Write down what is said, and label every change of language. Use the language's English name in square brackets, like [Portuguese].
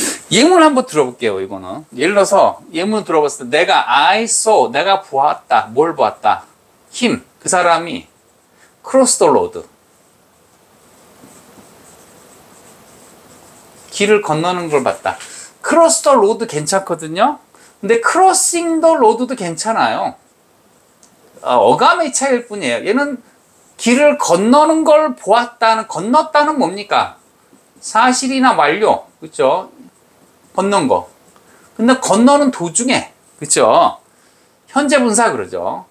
[Korean] 예문 한번 들어볼게요. 이거는 예를 들어서 예문 들어봤을 때 내가 [English] I saw, [Korean] 내가 보았다. 뭘 보았다? [English] him, [Korean] 그 사람이 [English] cross the road, [Korean] 길을 건너는 걸 봤다. [English] cross the road [Korean] 괜찮거든요. 근데 [English] crossing the road [Korean] 도 괜찮아요. 어감의 차이일 뿐이에요. 얘는 길을 건너는 걸 보았다는, 건넜다는 뭡니까? 사실이나 완료, 그렇죠? 건넌 거. 근데 건너는 도중에, 그렇죠? 현재 분사 그러죠.